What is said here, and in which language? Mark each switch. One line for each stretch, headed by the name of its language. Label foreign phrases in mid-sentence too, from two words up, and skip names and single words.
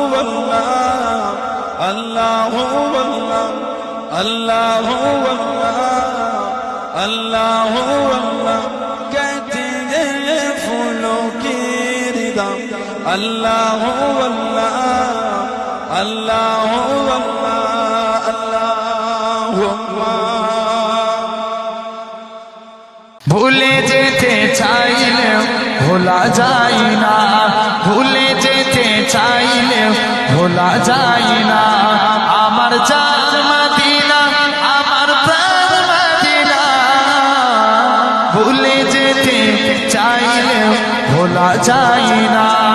Urdu: اللہ اللہ اللہ اللہ کہتی ہے پھولوں کی ردا اللہ اللہ اللہ اللہ
Bangla: ভুলে যেতে চাইলে ভোলা যায় না ভুলে যেতে চাইলে ভোলা যায় না আমার জান মদিনা আমার প্রাণ মদিনা ভুলে যেতে চাইলে ভোলা যায় না